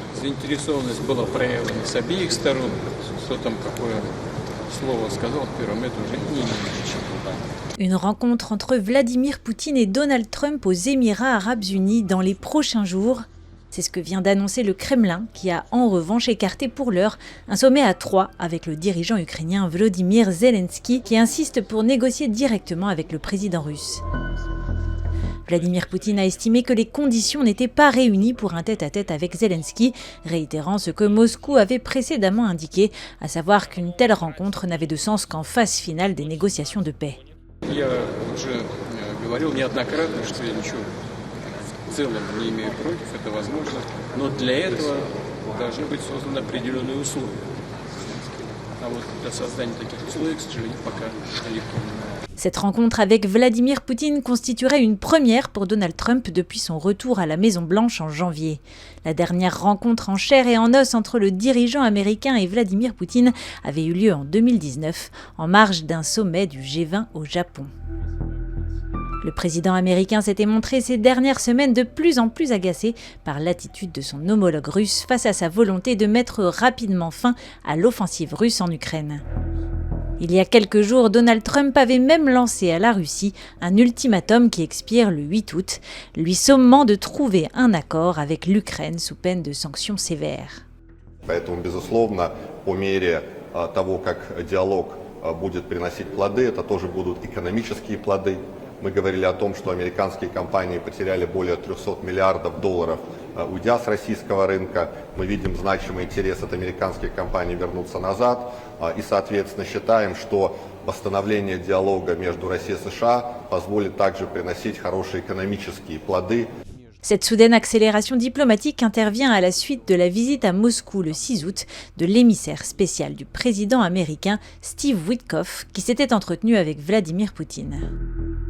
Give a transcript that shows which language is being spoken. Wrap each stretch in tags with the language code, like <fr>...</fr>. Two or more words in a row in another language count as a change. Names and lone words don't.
<ru>Заинтересованность была проявлена с обеих сторон. Кто там какое слово сказал первым, это уже не имеет значения.</ru> <fr>Une rencontre entre Vladimir Poutine et Donald Trump aux Émirats arabes unis dans les prochains jours. C'est ce que vient d'annoncer le Kremlin, qui a en revanche écarté pour l'heure un sommet à 3 avec le dirigeant ukrainien Volodymyr Zelensky, qui insiste pour négocier directement avec le président russe. Vladimir Poutine a estimé que les conditions n'étaient pas réunies pour un tête-à-tête avec Zelensky, réitérant ce que Moscou avait précédemment indiqué, à savoir qu'une telle rencontre n'avait de sens qu'en phase finale des négociations de paix.</fr> <ru>Я уже говорил неоднократно, что я ничего в целом не имею против, это возможно, но для этого должны быть созданы определенные условия. А вот для создания таких условий, к сожалению, пока далеко.</ru> <fr>Cette rencontre avec Vladimir Poutine constituerait une première pour Donald Trump depuis son retour à la Maison-Blanche en janvier. La dernière rencontre en chair et en os entre le dirigeant américain et Vladimir Poutine avait eu lieu en 2019, en marge d'un sommet du G20 au Japon. Le président américain s'était montré ces dernières semaines de plus en plus agacé par l'attitude de son homologue russe face à sa volonté de mettre rapidement fin à l'offensive russe en Ukraine. Il y a quelques jours, Donald Trump avait même lancé à la Russie un ultimatum qui expire le 8 août, lui sommant de trouver un accord avec l'Ukraine sous peine de sanctions sévères.</fr> <ru>Поэтому, безусловно, по мере того, как диалог будет приносить плоды, это тоже будут экономические плоды. Мы говорили о том, что американские компании потеряли более 300 миллиардов долларов, уйдя с российского рынка. Мы видим значимый интерес от американских компаний вернуться назад. И, соответственно, считаем, что восстановление диалога между Россией и США позволит также приносить хорошие экономические плоды.</ru> <fr>Cette soudaine accélération diplomatique intervient à la suite de la visite à Moscou le 6 août de l'émissaire spécial du président américain Steve Witkoff, qui s'était entretenu avec Vladimir Poutine.</fr>